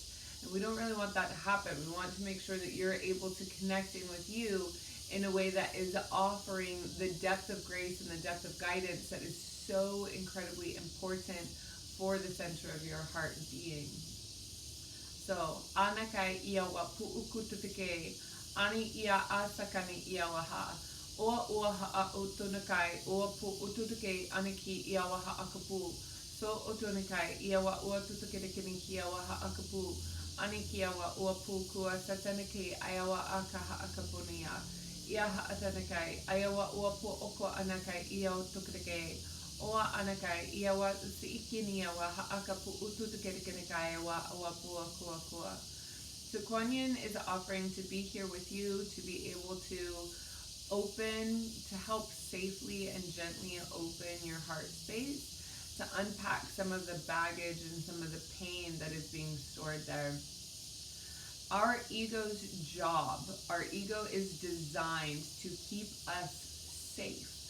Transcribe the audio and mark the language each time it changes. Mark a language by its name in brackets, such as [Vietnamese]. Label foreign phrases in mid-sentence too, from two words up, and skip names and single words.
[English] And we don't really want that to happen. We want to make sure that you're able to connect in with you in a way that is offering the depth of grace and the depth of guidance that is so incredibly important for the center of your heart being. So, anakai ia wa pu'ukutupike, ani ia asakani ia waha. Oa ua ha'a utunakai, oa pu'ututuke aniki ia waha akapu. So otunakai, ia wa ua tutukedekini ia waha akapu. Anikia wa ua pukua satanaki ayawa akaha akapunia. Ia haatanakai, ayawa ua pu oko anakai ia utukadeke. Oa anakai, ia wa siikinia wa haakapu ututukedekinikai wa ua pua kua kua. So Kuan Yin is offering to be here with you, to be able to open, to help safely and gently open your heart space, to unpack some of the baggage and some of the pain that is being stored there. Our ego's job, our ego is designed to keep us safe.